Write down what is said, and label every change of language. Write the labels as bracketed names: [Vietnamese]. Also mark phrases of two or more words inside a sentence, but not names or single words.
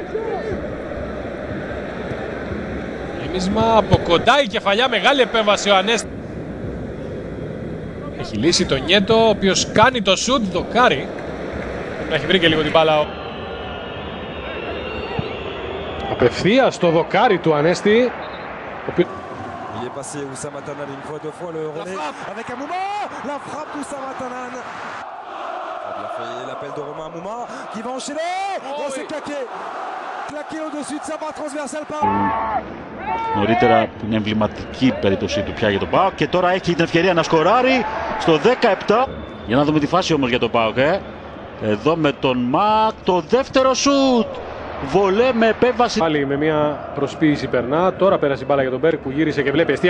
[Greek] Γεμίσμα από κοντά η κεφαλιά, μεγάλη επέμβαση ο Ανέστης. Έχει λύσει τον Νιέτο, ο οποίος κάνει το σουτ, δοκάρι. Να έχει βρει και λίγο την μπάλα. Απευθείας το δοκάρι του Ανέστη. [French] Il est passé Oussama Tanan une fois, deux fois, le relais avec Amouma, la frappe d'Oussama Tanan. A bien fait l'appel de Romain Amouma qui va enchaîner. Oh, c'est claqué. Claqué au-dessus de sa barre transversale par. [Greek] Νωρίτερα την εμβληματική περίπτωση του πια για τον ΠΑΟΚ και τώρα έχει την ευκαιρία να σκοράρει στο 17. Για να δούμε τη φάση όμως για τον ΠΑΟΚ. Εδώ με τον Μακ το δεύτερο σουτ. Βολέ με επέμβαση. Πάλι με μια προσποίηση περνά. Τώρα πέρασε η μπάλα για τον Μπέρκ που γύρισε και βλέπει εστία.